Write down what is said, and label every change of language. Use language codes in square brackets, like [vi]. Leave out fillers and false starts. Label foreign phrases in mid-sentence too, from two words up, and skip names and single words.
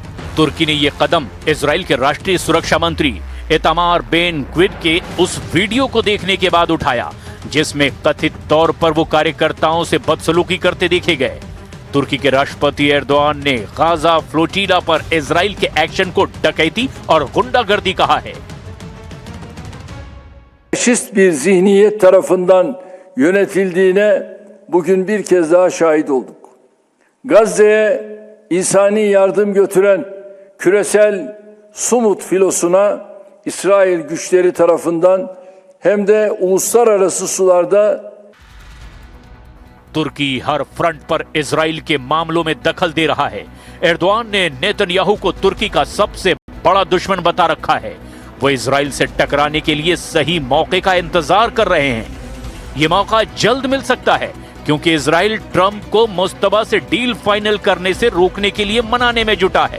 [hi] तुर्की ने यह कदम इजराइल के राष्ट्रीय सुरक्षा मंत्री इतामार बेन ग्विर के उस वीडियो को देखने के बाद उठाया जिसमें कथित तौर पर वो कार्यकर्ताओं से बदसलूकी करते देखे गए। तुर्की के राष्ट्रपति एर्दोआन ने गाजा फ्लोटिला पर इजराइल के एक्शन को डकैती और गुंडागर्दी कहा है। [tr] Faşist bir zihniyet tarafından yönetildiğine bugün bir kez daha şahit olduk. Gazze'ye insani yardım götüren küresel Sumut filosuna İsrail güçleri tarafından hem de uluslararası sularda [hi] तुर्की हर फ्रंट पर इजराइल के मामलों में दखल दे रहा है। एर्दोआन ने नेतन्याहू को तुर्की का सबसे बड़ा दुश्मन बता रखा है। वो इजराइल से टकराने के लिए सही मौके का इंतजार कर रहे हैं। ये मौका जल्द मिल सकता है क्योंकि इजराइल ट्रंप को मुस्तफा से डील फाइनल करने से रोकने के लिए मनाने में जुटा है।